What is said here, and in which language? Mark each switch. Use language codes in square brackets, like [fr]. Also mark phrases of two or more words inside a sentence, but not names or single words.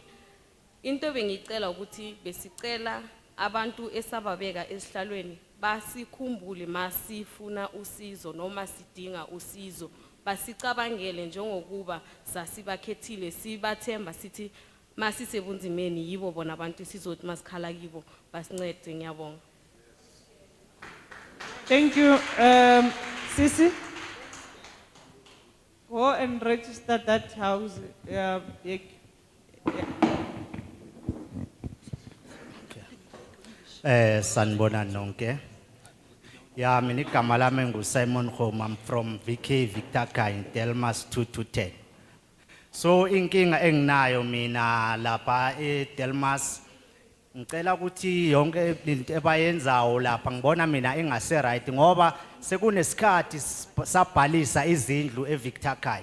[zu] Into bengicela ukuthi besicela abantu esababeka esihlalweni basikhumbule masifuna usizo noma sidinga usizo, basicabangele njengokuba sasibakhethile sibathemba sithi masisebunzimeni yibo bona abantu sizothi masikhala kibo basincede. Ngiyabonga. [en] Thank you. Sisi, go and register that house. [zu] Sanibonani nonke. Ya mina igama lami nguSimon Home, [en] I'm from VK Victor Kai Delmas 2-10. [zu] So inkinga enginayo mina lapha eDelmas ngicela ukuthi yonke into ebayenzayo lapha ngibona mina engase right ngoba sekunesikhathi sabhalisa izindlu eVictor Kai.